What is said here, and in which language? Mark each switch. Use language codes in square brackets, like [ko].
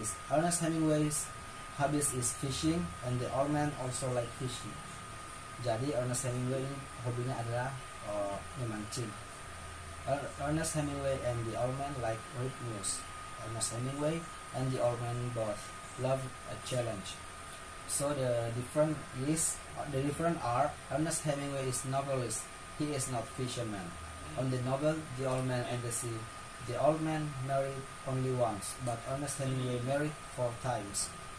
[en] Ernest Hemingway's hobbies is fishing, and the old man also like fishing. [id] Jadi Ernest Hemingway ini hobinya adalah memancing. [en] Ernest Hemingway and the old man like read news. Ernest Hemingway and the old man both love a challenge. So the different are Ernest Hemingway is novelist. He is not fisherman. On the novel The Old Man and the Sea, the old man married only once, but Ernest Hemingway married 4 times.